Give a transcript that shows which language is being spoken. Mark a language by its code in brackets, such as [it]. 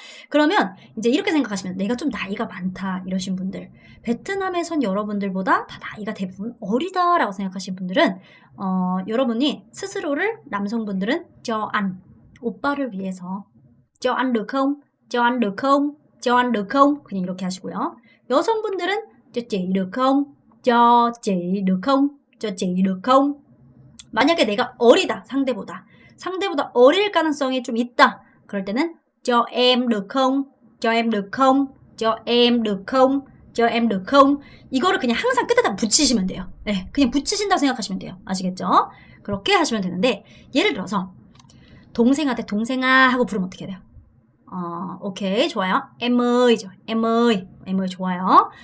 [ko] 그러면 이제 이렇게 생각하시면 내가 좀 나이가 많다 이러신 분들, 베트남에선 여러분들보다 다 나이가 대부분 어리다라고 생각하신 분들은 여러분이 스스로를, 남성분들은 cho anh, 오빠를 위해서 [vi] cho anh được không? cho anh được không? cho anh được không? [ko] 그냥 이렇게 하시고요. 여성분들은 [vi] cho chị được không? cho chị được không? cho chị được không? [ko] 만약에 내가 어리다, 상대보다 어릴 가능성이 좀 있다. 그럴 때는 [vi] cho em được không? cho em được không? cho em được không? cho em được không? [ko] 이거를 그냥 항상 끝에다 붙이시면 돼요. 네, 그냥 붙이신다고 생각하시면 돼요. 아시겠죠? 그렇게 하시면 되는데, 예를 들어서 동생한테 동생아 하고 부르면 어떻게 돼요? 오케이, 좋아요. [vi] em ơi, [ko] 죠. em ơi, 좋아요.